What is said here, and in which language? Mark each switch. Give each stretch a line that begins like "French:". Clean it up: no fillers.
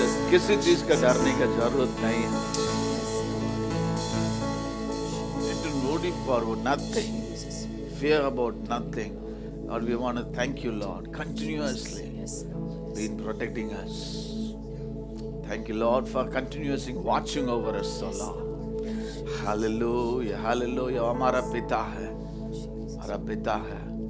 Hindi: किसी चीज का डरने का जरूरत नहीं है।
English: For nothing, fear about nothing. Lord, we want to thank you, Lord, continuously been protecting us. Thank you, Lord, for continuously watching over us, O Lord. Hallelujah, hallelujah.
Hindi: हमारा पिता है, हमारा पिता है.